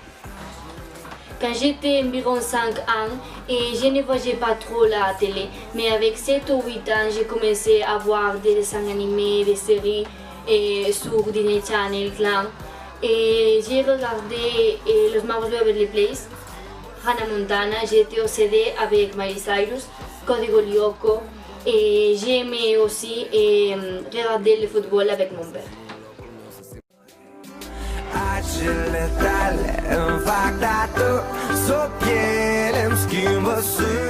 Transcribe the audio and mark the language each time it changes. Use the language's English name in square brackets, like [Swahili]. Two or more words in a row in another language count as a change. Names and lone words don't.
[French] Quand j'étais environ 5 ans, et je ne voyais pas trop la télé, mais avec 7 ou 8 ans, j'ai commencé à voir des dessins animés, des séries sur Disney Channel, Clan. Et j'ai regardé Los Magos de Beverly Place, Hannah Montana, j'étais obsédée avec Miley Cyrus, Código Lyoko, et j'aimais aussi regarder le football avec mon père. [Romanian] Acele tale îmi fac tatu, s-o piele îmi schimbă